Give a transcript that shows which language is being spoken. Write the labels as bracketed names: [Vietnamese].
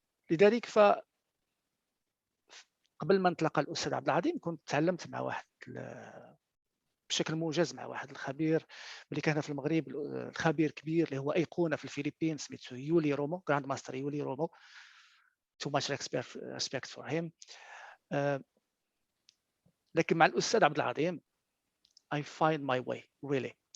[Arabic] لذلك قبل ما نتلاقى الاستاذ عبد العظيم كنت تعلمت مع واحد بشكل موجز مع واحد الخبير اللي كان في المغرب، الخبير كبير اللي هو ايقونه في الفلبين، سميتو يولي رومو، جراند ماستر يولي رومو. [English] too much respect for him. [Arabic] لكن مع الاستاذ [English] عبد العظيم I find my way really.